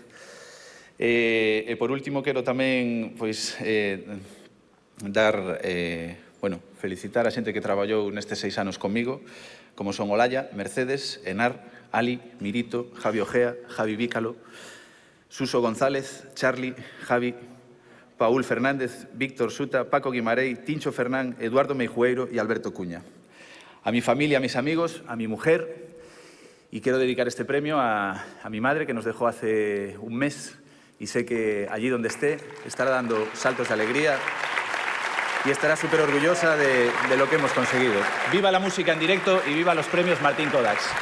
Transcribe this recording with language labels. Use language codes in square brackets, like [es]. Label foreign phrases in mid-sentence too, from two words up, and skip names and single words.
[gl] E por último, quero tamén felicitar a xente que traballou nestes 6 anos comigo, como son Olaya, Mercedes, Enar, Ali, Mirito, Javi Ojea, Javi Vícalo, Suso González, Charlie, Javi, Paúl Fernández, Víctor Suta, Paco Guimarei, Tincho Fernán, Eduardo Meijueiro e Alberto Cuña. [es] A mi familia, a mis amigos, a mi mujer, y quiero dedicar este premio a mi madre, que nos dejó hace un mes, y sé que allí donde esté estará dando saltos de alegría y estará súper orgullosa de lo que hemos conseguido. Viva la música en directo y viva los premios Martín Kodax.